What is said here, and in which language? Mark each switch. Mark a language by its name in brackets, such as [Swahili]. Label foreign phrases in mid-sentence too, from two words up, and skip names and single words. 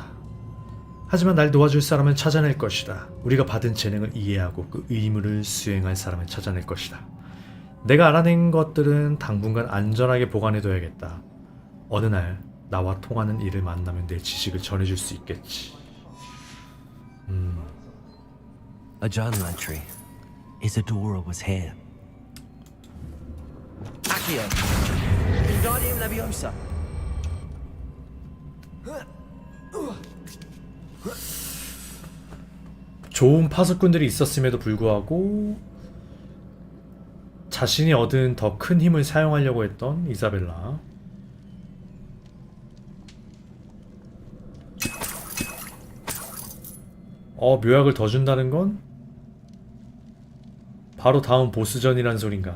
[Korean] 하지만 날 도와줄 사람을 찾아낼 것이다. 우리가 받은 재능을 이해하고 그 의무를 수행할 사람을 찾아낼 것이다. 내가 알아낸 것들은 당분간 안전하게 보관해둬야겠다. 어느 날 나와 통하는 이를 만나면 내 지식을 전해줄 수 있겠지. [English] A journal entry. Isadora was here. [Latin] Accio. Wingardium Leviosa. [Korean] 좋은 파수꾼들이 있었음에도 불구하고 자신이 얻은 더 큰 힘을 사용하려고 했던 이사벨라. 묘약을 더 준다는 건 바로 다음 보스전이란 소린가.